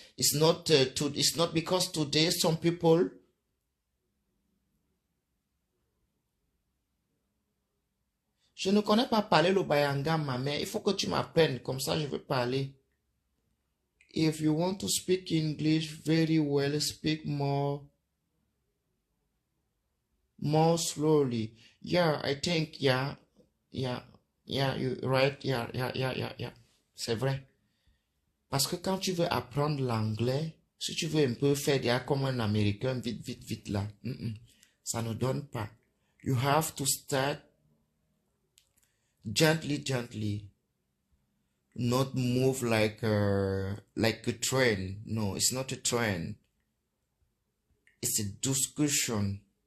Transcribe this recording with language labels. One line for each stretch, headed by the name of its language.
English: It's not because today some people.
French: Je ne connais pas parler le bayanga, ma mère. Il faut que tu m'apprennes. Comme ça, je veux parler.
English: If you want to speak English very well, speak more slowly. Yeah, I think, yeah, you're right, yeah.
French: C'est vrai. Parce que quand tu veux apprendre l'anglais, si tu veux un peu faire des comme un Américain, vite là, ça ne donne pas.
English: You have to start gently. Not move like a train. No, it's not a train. It's a discussion.